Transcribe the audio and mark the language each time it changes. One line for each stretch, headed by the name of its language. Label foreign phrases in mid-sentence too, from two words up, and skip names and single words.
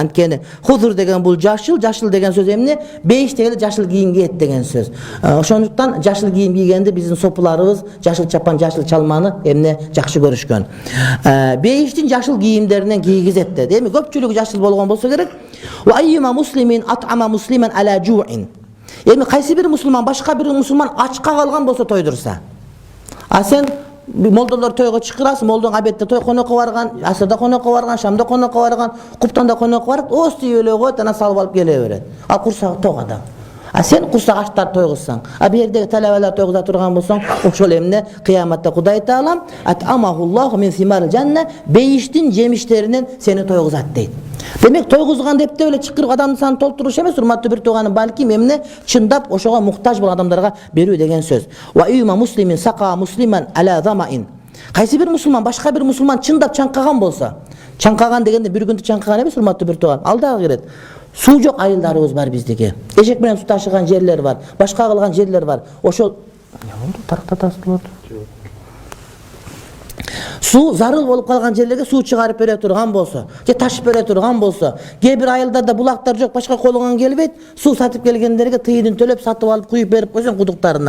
Kyrgyz: Анткени хузур деген бул жашыл, жашыл деген сөз эмне? Бейиш дегенде жашыл кийим кийет деген сөз. Ошондуктан жашыл кийим кийгенде биздин сопуларыбыз жашыл чапан, жашыл чалманы эмне жакшы көрүшкөн. Бейиштин жашыл кийимдеринен кийгизет дейт. Эми көпчүлүгү жашыл болгон болсо керек.
Arabic: وأيما مسلم أطعم مسلما على جوع.
Kyrgyz: Эми кайсы бир мусулман башка бир мусулман ачка калган болсо тойдурса. А сен молдолор тойго чакырасың, молдоң абетте той конокко барган, асырда конокко барган, шамда конокко барган, куптанда конокко барып, ости өлө койт, ана салып алып келе берет. Ал курсагы ток адам. А сен курсак аштар тойгузсаң, а бу жердеги талабалар тойгуза турган болсоң, ошол эмне кыяматта Кудай Таалам
Arabic: أطعمه الله من ثمار الجنة,
Kyrgyz: бейиштин жемиштеринен сени тойгузат дейт. Демек тойгузган деп эле чакырып адамдын санын толтуруш эмес, урматтуу бир тууганым, балким эмне чындап ошого муктаж болгон адамдарга берүү деген сөз.
Arabic: وأيما مسلم سقى مسلما على ظمأ.
Kyrgyz: Кайсы бир мусулман башка бир мусулман чындап чаңкаган болсо, чаңкаган дегенде бир күндүк чаңкаган эмес, урматтуу бир тууган, алдагы кирет. Суу жок айылдарыбыз бар биздики. Эшек менен суу ташыган жерлер бар, башка кылган жерлер бар. Ошол тарактатасыз болот. Суу зарыл болуп калган жерлерге суу чыгарып бере турган болсо, же ташып бере турган болсо, кээ бир айылдарда булактар жок, башка колуңан келбейт, суу сатып келгендерге тыйынын төлөп сатып алып куюп берип койсоң кудуктарына.